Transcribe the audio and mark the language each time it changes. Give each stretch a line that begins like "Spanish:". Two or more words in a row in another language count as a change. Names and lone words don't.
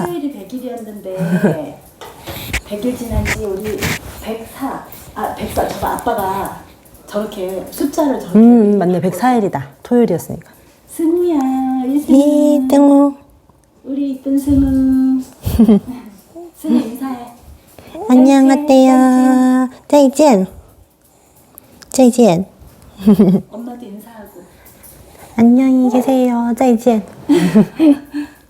Korean: 토요일이 100일이었는데 100일 지난 지 우리 104. 저거 아빠가 저렇게 숫자를 저렇게. 맞네. 104일이다. 토요일이었으니까. 승우야, 우리 승우. 이등우. 우리 이쁜 승우. 승우 인사해. 안녕하세요.
Chinese: 再见. 再见.
Korean: 엄마도 인사하고. 안녕히 계세요.
Chinese: 再见.